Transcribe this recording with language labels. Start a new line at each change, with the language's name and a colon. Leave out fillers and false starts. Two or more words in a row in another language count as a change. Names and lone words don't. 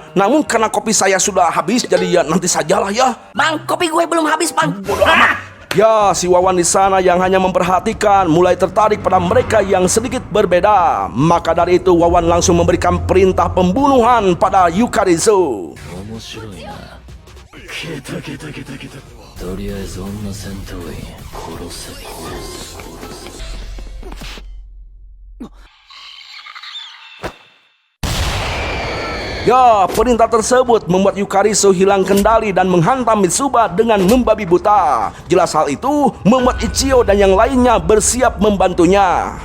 Indonesian: Namun karena kopi saya sudah habis, jadi ya nanti sajalah ya. Bang, kopi gue belum habis bang. Bodoh amat. Ya, si Wawan di sana yang hanya memperhatikan mulai tertarik pada mereka yang sedikit berbeda. Maka dari itu Wawan langsung memberikan perintah pembunuhan pada Yukarizu.
Japanese: とりあえず女戦闘員殺せ。
Indonesian: Ya, perintah tersebut membuat Yukarizu hilang kendali dan menghantam Mitsuba dengan membabi buta. Jelas hal itu membuat Ichigo dan yang lainnya bersiap membantunya.